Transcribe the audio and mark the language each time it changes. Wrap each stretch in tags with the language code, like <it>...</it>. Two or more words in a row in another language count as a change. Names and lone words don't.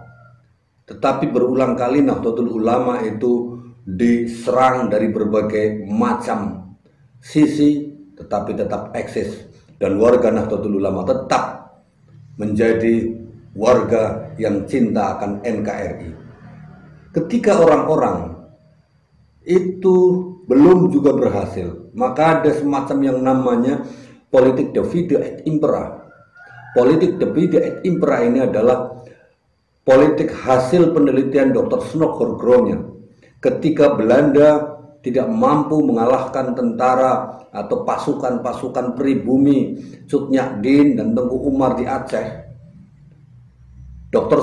<id>Tetapi berulang kali Nahdlatul Ulama itu diserang dari berbagai macam sisi, tetapi tetap eksis, dan warga Nahdlatul Ulama tetap menjadi warga yang cinta akan NKRI. Ketika orang-orang itu belum juga berhasil, maka ada semacam yang namanya politik</id> <la>divide et impera.</la> <id>Politik</id> <la>divide et impera</la> <id>ini adalah politik hasil penelitian Dr. Snokhor Gronya. Ketika Belanda tidak mampu mengalahkan tentara atau pasukan-pasukan pribumi Cut Nyak Dien dan Tengku Umar di Aceh, Dr.</id>